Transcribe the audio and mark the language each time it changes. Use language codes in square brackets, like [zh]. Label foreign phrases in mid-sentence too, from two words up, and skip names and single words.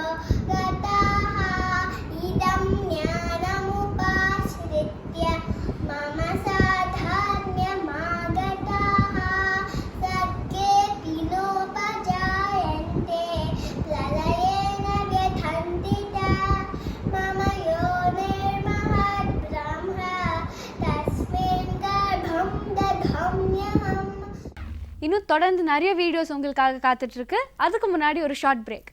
[sa] गताः इदं ज्ञानमुपाश्रित्य मम साधर्म्यमागताः सर्गेऽपि नोपजायन्ते प्रलयेन व्यथन्ति च मम योनिर्महद्ब्रह्म तस्मिन् गर्भं दधाम्यहम्. [ta] இன்னும் தொடர்ந்து நிறைய வீடியோஸ் உங்களுக்காக காத்துட்டு இருக்கு. அதுக்கு முன்னாடி ஒரு [en] short break.